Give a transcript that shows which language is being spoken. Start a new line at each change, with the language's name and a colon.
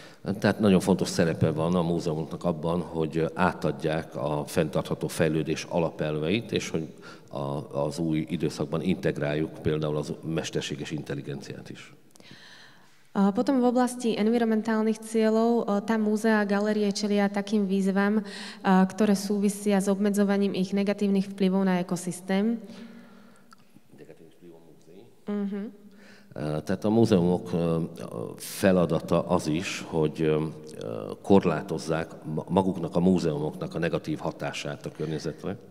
Hungarian: Tehát nagyon fontos szerepe van a múzeumoknak abban, hogy átadják a fenntartható fejlődés alapelveit, és hogy az új időszakban integráljuk például az mesterséges intelligenciát is.
Slovak: Potom v oblasti environmentálnych cieľov tam múzea a galérie čelia takým výzvam, ktoré súvisia s obmedzovaním ich negatívnych vplyvov na ekosystém. Negatívnych vplyvov múzeí.
Hungarian: Tehát a múzeumok feladata az is, hogy korlátozzák maguknak a múzeumoknak a negatív hatását a környezetre.